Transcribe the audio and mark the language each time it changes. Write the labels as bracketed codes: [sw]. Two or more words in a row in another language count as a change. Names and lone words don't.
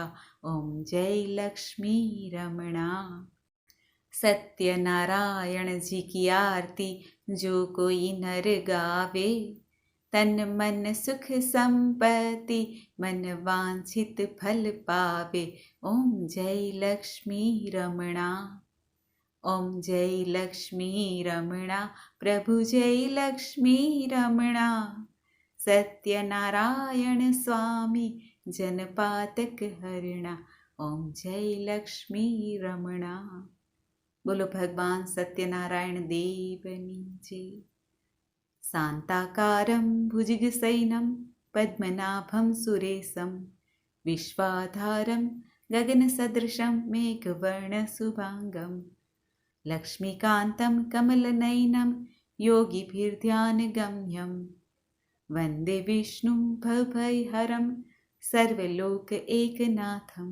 [hi] ओम जय लक्ष्मी रमણા. सत्यनारायण जी की आरती जो कोई नर गावे, तन मन सुख संपत्ति मन वांछित फल पावे. ओम जय लक्ष्मी रमણા. ओम जय लक्ष्मी रमણા प्रभु, जय लक्ष्मी रमણા, सत्यनारायण स्वामी जनपातक हरણા. ओम जय लक्ष्मी रमણા. [gu] બોલો ભગવાન સત્યનારાયણ દેવની જય. [sa] શાંતાકારમ ભુજગશયનમ પદ્મનાભમ સુરેશમ, વિશ્વાધારમ ગગનસદૃશમ મેઘવર્ણ શુભાંગમ, લક્ષ્મીકાંતમ કમલનયનમ યોગીભીર્ધ્યાનગમ્યમ, વંદે વિષ્ણું ભવભયહરમ સર્વલોક એકનાથમ.